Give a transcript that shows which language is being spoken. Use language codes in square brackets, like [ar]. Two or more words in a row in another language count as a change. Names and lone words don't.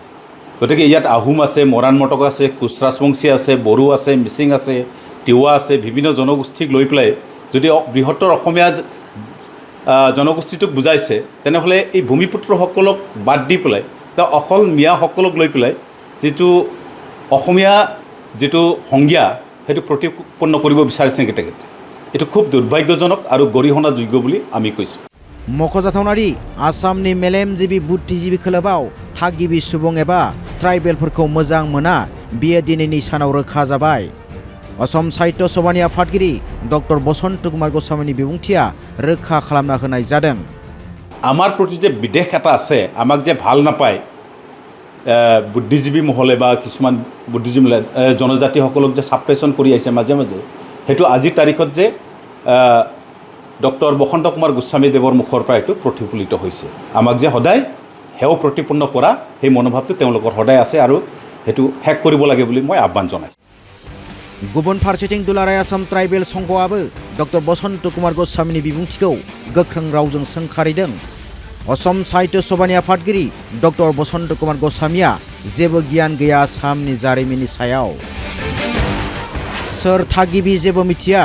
[as] গতিকে ইয়াত আহোম আছে, মৰাণ মটক আছে, কোচ ৰাজবংশী আছে, বড়ো আছে, মিচিং আছে, তিৱা আছে, বিভিন্ন জনগোষ্ঠীক লৈ পেলাই যদি বৃহত্তৰ অসমীয়া জনগোষ্ঠীটোক বুজাইছে, তেনেহ'লে এই ভূমিপুত্ৰসকলক বাদ দি পেলাই তেওঁ অকল মিয়াসকলক লৈ পেলাই যিটো অসমীয়া যিটো সংজ্ঞা সেইটো প্ৰতিপন্ন কৰিব বিচাৰিছে নেকি তেখেতে? এইটো খুব দুৰ্ভাগ্যজনক আৰু গৰিহণাযোগ্য বুলি আমি কৈছোঁ। [brx] मख'जाथावनादि आसामनि मेलेमजिबि बुद्धिजिबि खोलोबाव थागिबि सुबुं एबा ट्राइबेलफोरखौ मोजां मोना बियो दिनैनि सानाव रोखा जाबाय। असम साहित्य सभानि आफादगिरि डक्टर बसन्त कुमार गस्वामीनि बिबुंथिया रोखा खालामना होनाय जादों। [as] আমাৰ প্ৰতি যে বিদেশ এটা আছে, আমাক যে ভাল নাপায় বুদ্ধিজীৱী মহলে বা কিছুমান বুদ্ধিজীৱী জনজাতিসকলক যে ছাপ্ৰেশ্যন কৰি আহিছে মাজে মাজে, সেইটো আজিৰ তাৰিখত যে ডক্টৰ বসন্ত কুমাৰ গোস্বামী দেৱৰ মুখৰ পৰা এইটো প্ৰতিফলিত হৈছে। আমাক যে সদায় সেও প্ৰতিপন্ন কৰা সেই মনোভাৱটো তেওঁলোকৰ সদায় আছে আৰু সেইটো শেষ কৰিব লাগে বুলি মই আহ্বান জনাইছোঁ। [brx] गुबुन फारसेथिं दुलाराय आसाम ट्राइबेल संघआबो डक्टर बसन्त कुमार गस्वामीनि बिबुंथिखौ गोख्रों रावजों सोंखारिदों। असम साहित्य सभानि आफादगिरि डक्टर बसन्त कुमार गस्वामीया जेबो गियान गैया आसामनि जारिमिननि सायाव। सोर थागिबि जेबो मिथिया।